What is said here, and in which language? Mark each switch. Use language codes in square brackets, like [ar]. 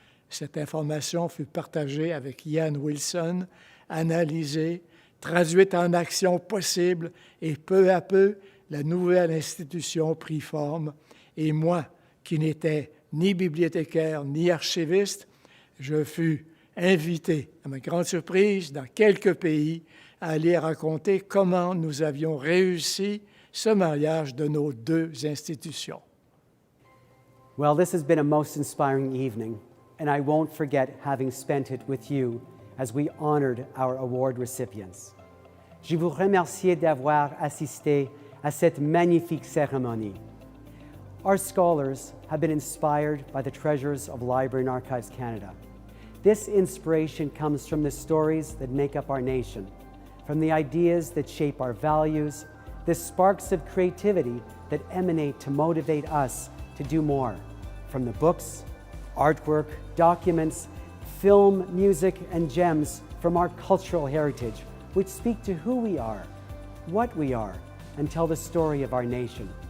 [fr] Cette information fut partagée avec Ian Wilson, analysée, traduite en actions possibles et peu à peu, la nouvelle institution prit forme et moi, qui n'étais ni bibliothécaire ni archiviste, je fus invité, à ma grande surprise, dans quelques pays, à aller raconter comment nous avions réussi ce mariage de nos deux institutions. [en] Well, this has been a most inspiring evening, and I won't forget having spent it with you as we honored our award recipients. [fr] Je vous remercie d'avoir assisté à cette magnifique cérémonie. [en] Our scholars have been inspired by the treasures of Library and Archives Canada. This inspiration comes from the stories that make up our nation, from the ideas that shape our values, the sparks of creativity that emanate to motivate us to do more, from the books, artwork, documents, film, music, and gems from our cultural heritage, which speak to who we are, what we are, and tell the story of our nation.